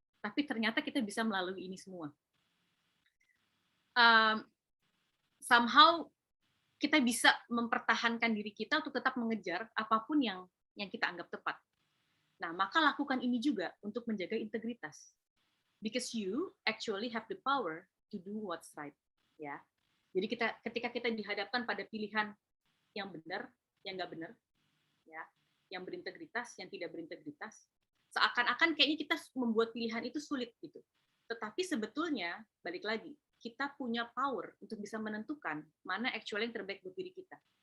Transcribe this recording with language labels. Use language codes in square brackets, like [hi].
[id] Tapi ternyata kita bisa melalui ini semua. Somehow kita bisa mempertahankan diri kita untuk tetap mengejar apapun yang kita anggap tepat. Nah, maka lakukan ini juga untuk menjaga integritas. [en] Because you actually have the power to do what's right. [id] Ya. Jadi ketika kita dihadapkan pada pilihan yang benar, yang nggak benar, ya, yang berintegritas, yang tidak berintegritas, seakan-akan kayaknya kita membuat pilihan itu sulit gitu. Tetapi sebetulnya, balik lagi, kita punya power untuk bisa menentukan mana actually yang terbaik buat diri kita.